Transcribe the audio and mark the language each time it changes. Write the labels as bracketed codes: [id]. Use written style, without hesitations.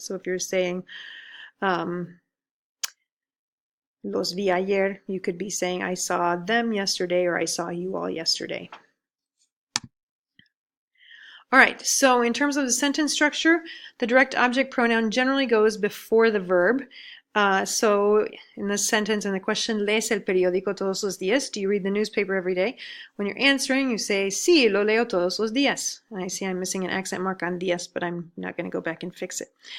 [en] So if you're saying [es] los vi ayer, [en] you could be saying I saw them yesterday, or I saw you all yesterday. All right, so in terms of the sentence structure, the direct object pronoun generally goes before the verb. So in this sentence, in the question, [es] ¿lees el periódico todos los días? [en] Do you read the newspaper every day? When you're answering, you say, [es] sí, lo leo todos los días. [en] And I see I'm missing an accent mark on días, but I'm not going to go back and fix it.